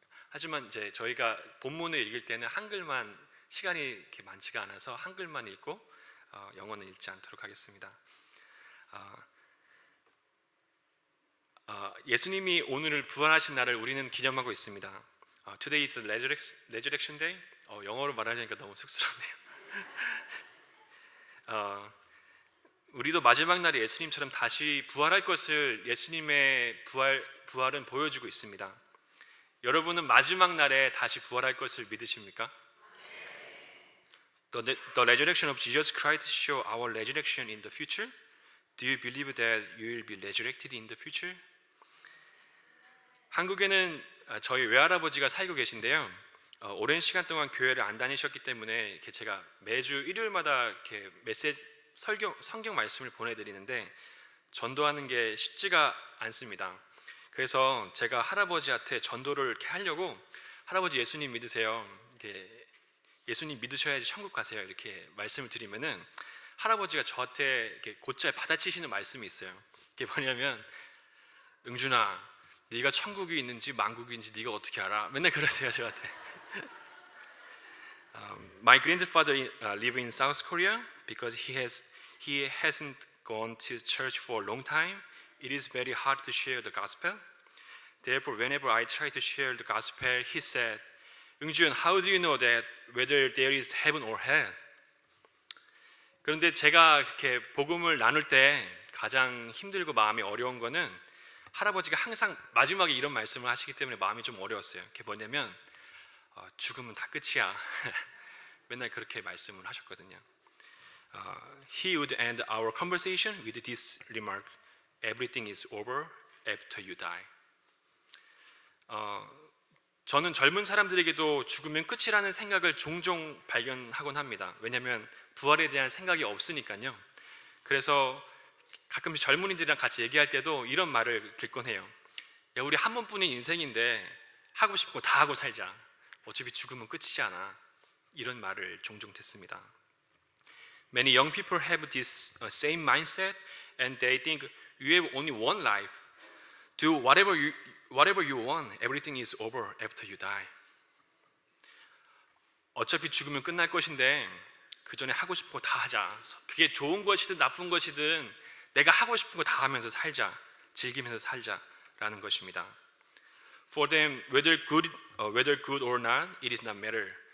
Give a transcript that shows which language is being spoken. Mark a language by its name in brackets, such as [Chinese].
[Korean] 하지만 이제 저희가 본문을 읽을 때는 한글만, 시간이 이렇게 많지가 않아서 한글만 읽고 영어는 읽지 않도록 하겠습니다. 예수님이 오늘 부활하신 날을 우리는 기념하고 있습니다. [English] Today is the resurrection day. [Korean] 영어로 말하려니까 너무 쑥스럽네요. 우리도 마지막 날에 예수님처럼 다시 부활할 것을 예수님의 부활은 보여주고 있습니다. 여러분은 마지막 날에 다시 부활할 것을 믿으십니까? [English] The resurrection of Jesus Christ show our resurrection in the future. Do you believe that you will be resurrected in the future? [Korean] 한국에는 저희 외할아버지가 살고 계신데요. 오랜 시간 동안 교회를 안 다니셨기 때문에 이렇게 제가 매주 일요일마다 이렇게 성경 말씀을 보내드리는데 전도하는 게 쉽지가 않습니다. 그래서 제가 할아버지한테 전도를 이렇게 하려고, 할아버지 예수님 믿으세요, 이렇게 예수님 믿으셔야지 천국 가세요, 이렇게 말씀을 드리면은 할아버지가 저한테 이렇게 곧잘 받아치시는 말씀이 있어요. 그게 뭐냐면, 응준아, 네가 천국이 있는지 만국인지 네가 어떻게 알아? 맨날 그러세요 저한테. [English] My grandfather live in South Korea because he hasn't gone to church for a long time. It is very hard to share the gospel. Therefore, whenever I try to share the gospel, he said, "응준, how do you know that whether there is heaven or hell?" [Korean] 그런데 제가 이렇게 복음을 나눌 때 가장 힘들고 마음이 어려운 거는 할아버지가 항상 마지막에 이런 말씀을 하시기 때문에 마음이 좀 어려웠어요. 그게 뭐냐면, 죽으면 다 끝이야. 맨날 그렇게 말씀을 하셨거든요. [English] He would end our conversation with this remark: Everything is over after you die. [Korean] 저는 젊은 사람들에게도 죽으면 끝이라는 생각을 종종 발견하곤 합니다. 왜냐하면 부활에 대한 생각이 없으니까요. 그래서 가끔씩 젊은이들이랑 같이 얘기할 때도 이런 말을 듣곤 해요. 야, 우리 한 번뿐인 인생인데 하고 싶은 거 다 하고 살자. 어차피 죽으면 끝이지 않아. 이런 말을 종종 듣습니다. [English] Many young people have this same mindset, and they think you have only one life. Do whatever you want. Everything is over after you die. [Korean] 어차피 죽으면 끝날 것인데 그 전에 하고 싶은 거 다 하자. 그게 좋은 것이든 나쁜 것이든 내가 하고 싶은 거 다 하면서 살자. 즐기면서 살자라는 것입니다. [English] For them, whether good or not, it is not matter.